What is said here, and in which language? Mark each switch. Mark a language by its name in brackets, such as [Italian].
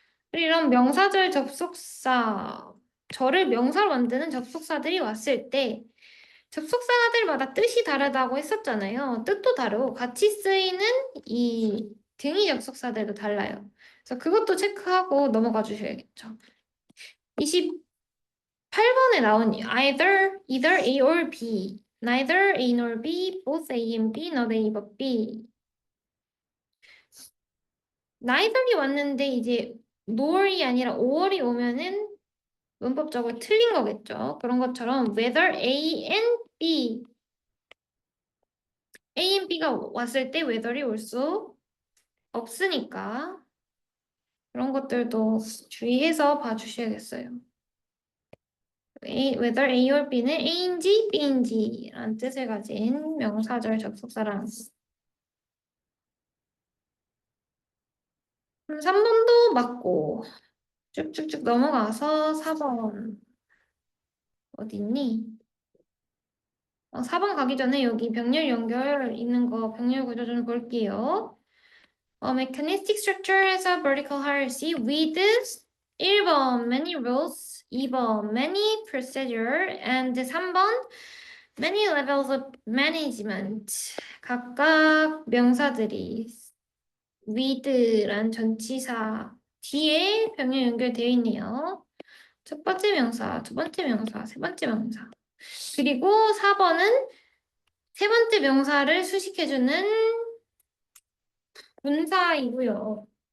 [Korean] 그리고 이런 명사절 접속사, 절을 명사로 만드는 접속사들이 왔을 때 접속사들마다 뜻이 다르다고 했었잖아요. 뜻도 다르고 같이 쓰이는 이 등위 접속사들도 달라요. 그래서 그것도 체크하고 넘어가 주셔야겠죠. 28번에 나온 either A or B, neither A nor B, both A and B, not A but B. neither이 왔는데 이제 nor이 아니라 or이 오면은 문법적으로 틀린 거겠죠. 그런 것처럼 whether A and B, A and B가 왔을 때 whether이 올 수 없으니까 그런 것들도 주의해서 봐주셔야겠어요. whether A or B는 A인지 B인지라는 뜻을 가진 명사절 접속사라는 거. 그럼 3번도 맞고 쭉쭉쭉 넘어가서 4번 어디 있니? 4번 가기 전에 여기 병렬 연결 있는 거 병렬 구조 좀 볼게요. [English] Mechanistic structure has a vertical hierarchy with 1번 many rules, 2번 many procedure, and 3번 many levels of management. [Korean] 각각 명사들이 with란 전치사 뒤에 병렬 연결되어 있네요. 첫 번째 명사, 두 번째 명사, 세 번째 명사. 그리고 4번은 세 번째 명사를 수식해주는 분사이고요.